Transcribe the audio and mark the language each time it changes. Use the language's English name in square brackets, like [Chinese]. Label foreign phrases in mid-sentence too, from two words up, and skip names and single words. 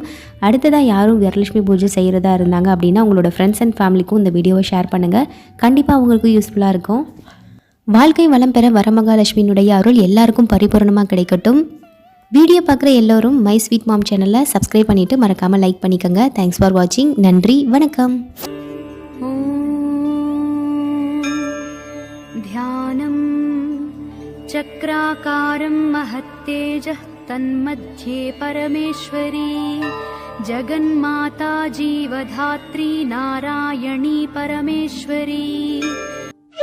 [Tamil] அடுத்ததாக யாரும் வரலட்சுமி பூஜை செய்கிறதா இருந்தாங்க அப்படின்னா உங்களோட [English] friends and family [Tamil] இந்த வீடியோவை ஷேர் பண்ணுங்கள். கண்டிப்பாக அவங்களுக்கு யூஸ்ஃபுல்லாக இருக்கும். வாழ்க்கை வளம் பெற வரமகாலட்சுமியினுடைய அருள் எல்லாருக்கும் பரிபூரணமாக கிடைக்கட்டும். வீடியோ பார்க்குற எல்லோரும் மை ஸ்வீட் மாம் சேனலை சப்ஸ்கிரைப் பண்ணிவிட்டு மறக்காமல் லைக் பண்ணிக்கோங்க. [English] thanks for watching. [Tamil] நன்றி, வணக்கம். [Sanskrit] ध्यानं चक्राकारं महत्तेजः तन्मध्ये परमेश्वरी जगन्माता जीवधात्री नारायणी परमेश्वरी।